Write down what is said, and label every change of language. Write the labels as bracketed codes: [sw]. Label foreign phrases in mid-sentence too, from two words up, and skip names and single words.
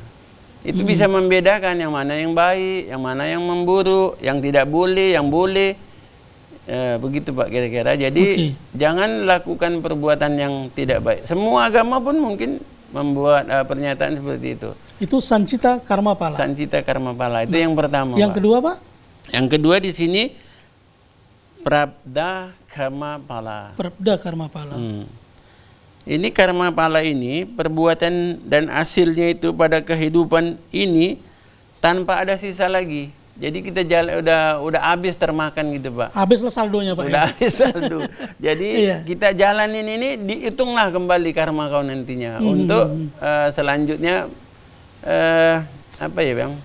[id] Itu bisa membedakan yang mana yang baik, yang mana yang memburuk, yang tidak boleh, yang boleh. Begitu Pak kira-kira. Jadi jangan lakukan perbuatan yang tidak baik. Semua agama pun mungkin membuat pernyataan seperti itu. Itu sancita karma pala. Sancita karma pala itu yang pertama. Yang kedua Pak? Yang kedua di sini prabda karma pala. Prabda karma pala. Ini karma pala ini perbuatan dan hasilnya itu pada kehidupan ini tanpa ada sisa lagi. Jadi kita udah habis termakan gitu Pak. Habislah saldonya Pak. Udah habis saldo. Jadi kita jalanin ini, dihitunglah kembali karma kau nantinya untuk selanjutnya apa ya Bang?